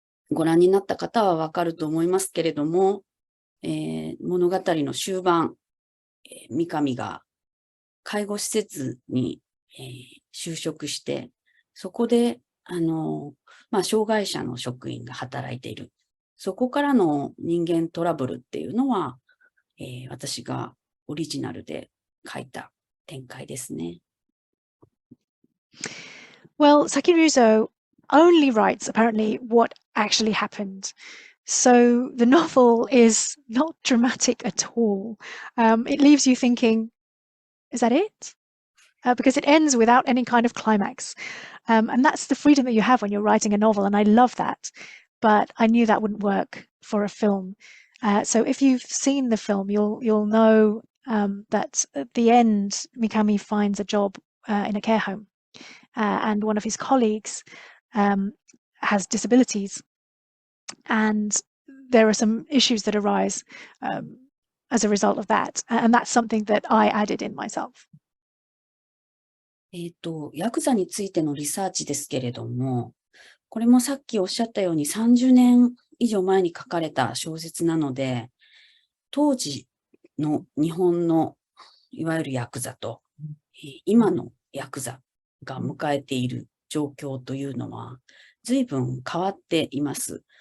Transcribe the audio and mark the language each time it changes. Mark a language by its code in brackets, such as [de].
[ja] ご覧になった方はわかると思いますけれども、物語の終盤、三上が介護施設に、就職して、そこで、障害者の職員が働いている。そこからの人間トラブルっていうのは、私がオリジナルで書いた展開ですね。 [en] Well, Saki Ruzo only writes apparently what actually happened. So the novel is not dramatic at all. It leaves you thinking, is that it? Because it ends without any kind of climax. And that's the freedom that you have when you're writing a novel, and I love that. But I knew that wouldn't work for a film. So if you've seen the film, you'll know that at the end, Mikami finds a job in a care home. And one of his colleagues has disabilities, and there are some issues that arise as a result of that, and that's something that I added in myself. [ja] ヤクザについてのリサーチですけれども、これもさっきおっしゃったように30年以上前に書かれた小説なので、当時の日本のいわゆるヤクザと、今のヤクザが迎えている状況というのは随分変わっています。